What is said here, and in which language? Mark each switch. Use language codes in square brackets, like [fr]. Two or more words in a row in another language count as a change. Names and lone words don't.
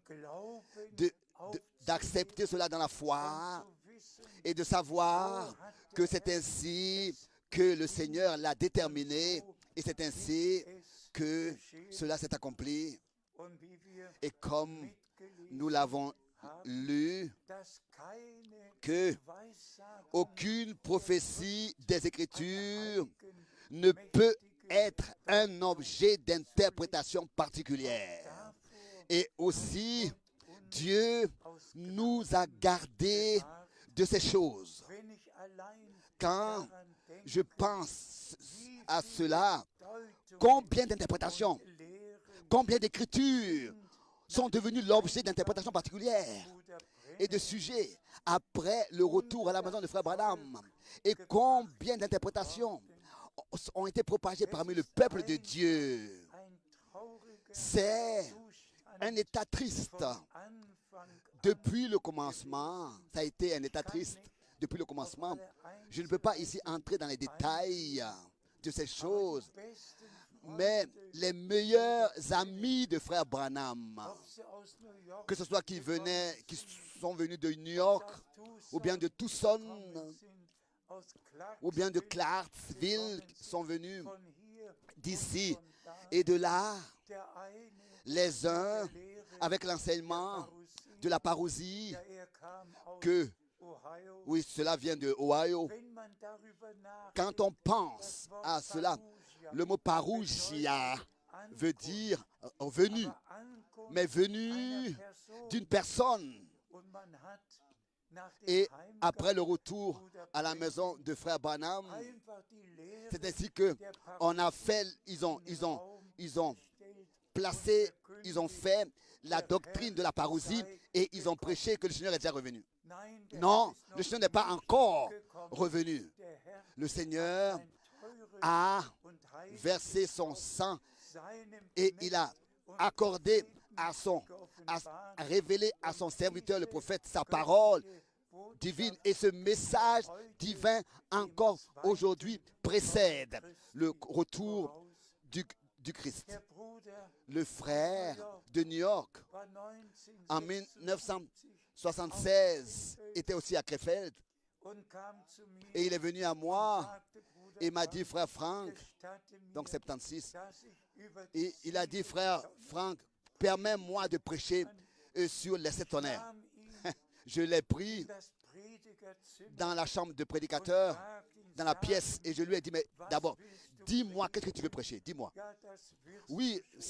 [fr] d'accepter cela dans la foi et de savoir que c'est ainsi que le Seigneur l'a déterminé et c'est ainsi que cela s'est accompli. Et comme nous l'avons lu [de] dass keine [fr] que [de] Weissagung [fr] aucune prophétie des Écritures [de] heiligen, [fr] ne peut [de] mächtigen [fr] être un objet d'interprétation particulière. [de] davor [fr] Et aussi, [de] uns [fr] Dieu [de] aus [fr] nous a gardés [de] bewahrt. [fr] de ces choses. [de] Wenn ich allein [fr] Quand [de] daran denke, [fr] je pense [de] wie [fr] à [de] viele [fr] cela, [de] Deutungen [fr] combien d'interprétations, [de] und Lehren [fr] combien d'écritures sont devenues l'objet d'interprétations particulières [de] Bruder [fr] et de Brenner sujets après le retour à la maison de Frère Branham. Et combien d'interprétations ont été propagées parmi le peuple de Dieu. [de] ein trauriger [fr] C'est [de] Zustand [fr] un état triste. [de] von Anfang an. [fr] Depuis le commencement, ça a été un état triste. Depuis le commencement, je ne peux pas ici entrer dans les détails de ces choses, [de] Besten [fr] mais les meilleurs amis de Frère Branham, [de] ob sie aus New York [fr] que ce soit qui sont venus de New York, ou bien de Tucson, [de] gekommen sind, aus [fr] ou bien de Clarksville Clarksville, sont venus [de] von hier [fr] d'ici [de] und von da, [fr] et de là, [de] der eine [fr] les uns [de] der Lehre [fr] avec l'enseignement de la parousie, [de] ja, kam aus [fr] que, Ohio. oui, cela vient de Ohio. [de] Wenn man darüber nachdenkt, [fr] Quand on pense à cela, le mot parousia veut dire venu, [de] Ankunft [fr] mais venu [de] einer Person, [fr] d'une personne. [de] und man hat nach dem [fr] Et [de] Heimgang [fr] après le retour à la maison de Frère Branham, [de] einfach die Lehre [fr] c'est ainsi que [de] der [fr] on a fait, ils ont [de] gestellt [fr] placé, ils ont fait la doctrine de la parousie et ils ont prêché que le Seigneur est déjà revenu. [de] Nein, der [fr] Non, [de] Herr ist noch [fr] le Seigneur n'est pas encore [de] gekommen. [fr] revenu. [de] Der Herr [fr] Le Seigneur [de] sein teures [fr] a [de] und heiliges [fr] versé son sang [de] seinem [fr] et il a [de] Knecht und [fr] accordé à [de] geoffenbart [fr] révélé à son serviteur le prophète sa parole [de] Botschaft [fr] divine. Et ce message divin encore aujourd'hui précède le retour [de] voraus. [fr] du Christ. [de] Der Bruder [fr] Le frère de New York [de] war [fr] en 1976 était aussi à Krefeld [de] und kam zu mir [fr] et il est venu à [de] und [fr] moi [de] sagte, Bruder [fr] et m'a dit, Frank, frère Franck, [de] gestatte mir, [fr] donc 76, [de] dass ich über [fr] et [de] die [fr] il a dit, [de] sieben [fr] frère Franck, permets-moi de prêcher sur les sept tonnerres. [de] nahm ihn [fr] Je l'ai pris [de] in das Predigerzimmer [fr] dans la chambre de [de] und [fr] prédicateur, [de] fragte ihn, [fr] dans la [de] sag [fr] pièce, [de] mir, [fr] et je lui ai dit, mais [de] was [fr] d'abord, [de] willst du [fr] dis-moi, qu'est-ce que [de] predigen? [fr] tu veux prêcher? Dis-moi. [de] Ja, das wirst [fr] Oui, [de] du schon